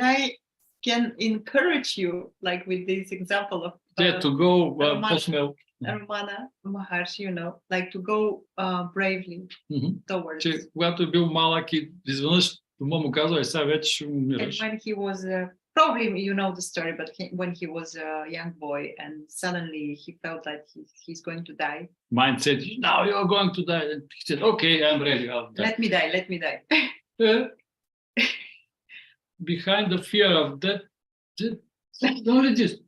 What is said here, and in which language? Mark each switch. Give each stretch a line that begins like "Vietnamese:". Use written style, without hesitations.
English: And I can encourage you, like with this example of To go
Bulgarian: по-смело.
English: Ramana Maharshi, like to go bravely towards.
Bulgarian: Че, когато е бил малък и изведнъж дома му казва, сега вече ще
English: And
Bulgarian: умираш.
English: when he was probably you know the story, but when he was a young boy and suddenly he felt like he's going to die. Mind said, now you're going to die. And he said, okay, I'm ready. I'll die. Let me die, let me die. Behind the fear of death, only this.